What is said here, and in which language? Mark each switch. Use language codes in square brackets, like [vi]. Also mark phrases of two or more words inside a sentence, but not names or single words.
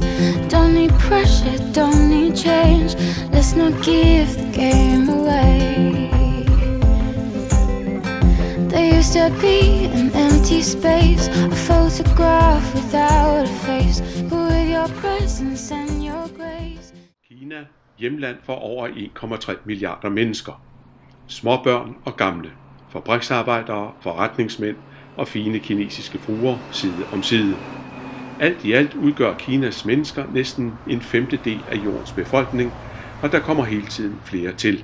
[en] Don't need pressure, don't need change. Let's not give the game away. There used to be an empty space, a photograph without a face, but with your presence and your grace. [da] Kina, hjemland for over 1,3 milliarder mennesker. Småbørn og gamle, fabriksarbejdere, forretningsmænd og fine kinesiske fruer side om side. Alt i alt udgør Kinas mennesker næsten en femtedel af jordens befolkning, og der kommer hele tiden flere til.